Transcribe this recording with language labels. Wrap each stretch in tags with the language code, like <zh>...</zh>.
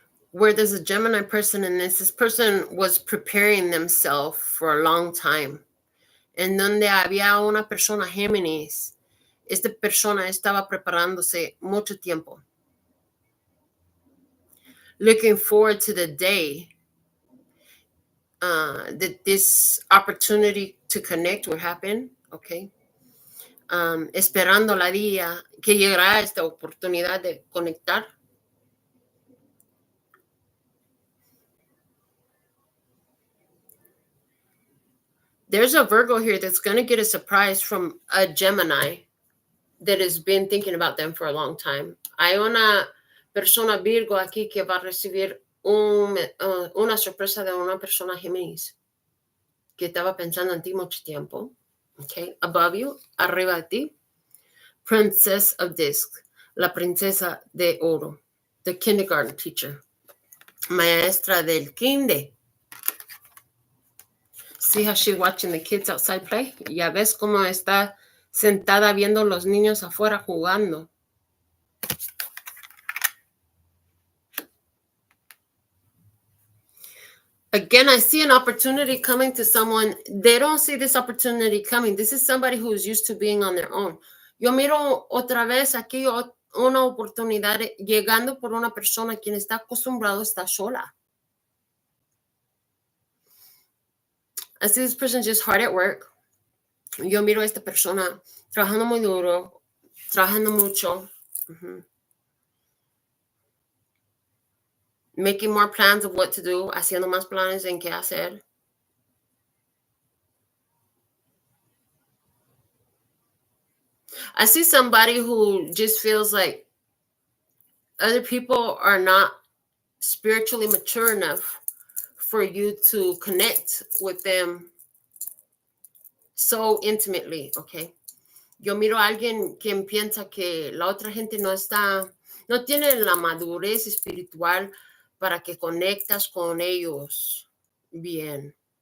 <en>Where there's a Gemini person in this person was preparing themselves for a long time.</en> <es>En donde había una persona Géminis, esta persona estaba preparándose mucho tiempo.</es> <en>Looking forward to the day that this opportunity to connect would happen, okay?</en> <es>Esperando la día que llegará esta oportunidad de conectar.</es> <en>There's a Virgo here that's going to get a surprise from a Gemini that has been thinking about them for a long time.</en> <es>Hay una persona Virgo aquí que va a recibir una sorpresa de una persona Géminis que estaba pensando en ti mucho tiempo.</es> <en>Okay, above you,</en> <es>arriba de ti,</es> <en>Princess of Disc,</en> <es>la princesa de oro,</es> <en>the kindergarten teacher,</en> <es>maestra del kinder.</es> <en>See how she's watching the kids outside play?</en> <es>Ya ves cómo está sentada viendo los niños afuera jugando.</es> <en>Again, I see an opportunity coming to someone. They don't see this opportunity coming. This is somebody who's used to being on their own.</en> <es>Yo miro otra vez aquí una oportunidad llegando por una persona quien está acostumbrado a estar sola.</es> <en>I see this person just hard at work.</en> <es>Yo miro a esta persona trabajando muy duro, trabajando mucho.</es> <en>Making more plans of what to do,</en> <es>haciendo más planes en qué hacer.</es> <en>I see somebody who just feels like other people are not spiritually mature enough for you to connect with them so intimately, okay?</en> <es>Yo miro a alguien que piensa que la otra gente no tiene la madurez espiritual para que conectas con ellos bien.</es>